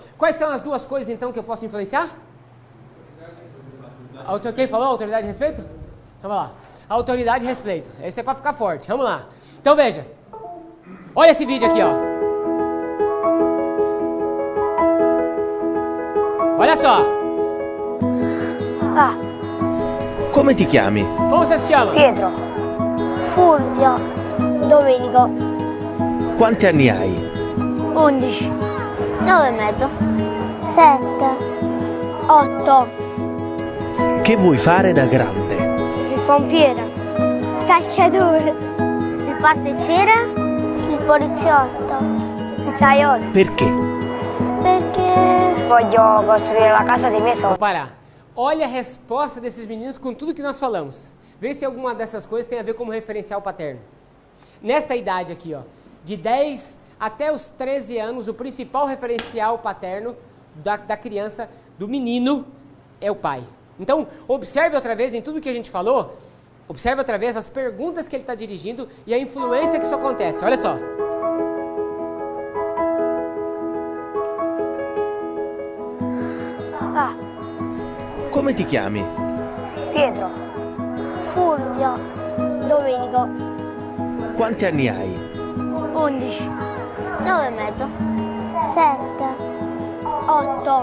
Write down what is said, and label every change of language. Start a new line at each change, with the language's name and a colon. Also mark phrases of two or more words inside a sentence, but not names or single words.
Portuguese: Quais são as duas coisas então que eu posso influenciar? Quem falou? Autoridade e respeito? Vamos lá. Autoridade e respeito. Esse é para ficar forte. Vamos lá. Então veja. Olha esse vídeo aqui, ó. Olha só.
Italian: Come ti chiami?
Portuguese: Como você se chama?
Italian: Pietro, Fulvio, Domenico, Quanti anni hai? 11, 9 e mezzo, 7, 8, Che vuoi fare da grande? il pompiere, il calciatore, il pasticcere, il poliziotto, il pizzaiolo. Perché? Perché voglio costruire la casa dei miei
Portuguese: Vou
Italian: sogni.
Portuguese: parar. Olha a resposta desses meninos com tudo que nós falamos. Vê se alguma dessas coisas tem a ver como referencial paterno. Nesta idade aqui, ó, de 10 até os 13 anos, o principal referencial paterno da criança, do menino, é o pai. Então, observe outra vez em tudo que a gente falou, observe outra vez as perguntas que ele está dirigindo e a influência que isso acontece. Olha só.
Italian: Come ti chiami? Pietro, Fulvio, Domenico, Quanti anni hai? 11, 9 e mezzo, 7, 8,